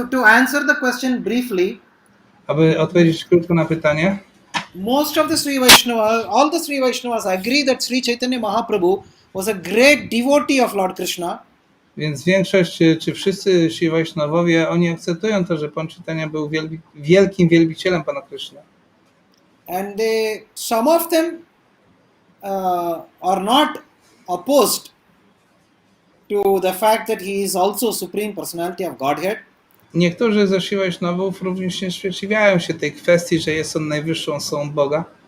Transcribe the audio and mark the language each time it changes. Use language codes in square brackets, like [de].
[en] To answer the question briefly, [pl] Aby odpowiedzieć krótko na pytanie, [en] most of the Sri Vaishnavas, all the Sri Vaishnavas agree that Sri Chaitanya Mahaprabhu was a great devotee of Lord Krishna. [pl] więc większość, czy wszyscy Sri Vaishnawowie, oni akceptują to, że Pan Chaitanya był wielkim wielbicielem Pana Krishna. [en] And some of them are not opposed to the fact that he is also Supreme Personality of Godhead. [pl] Niektórzy ze Sri Vaishnavów również nie sprzeciwiają się tej kwestii, że jest on najwyższą osobą Boga.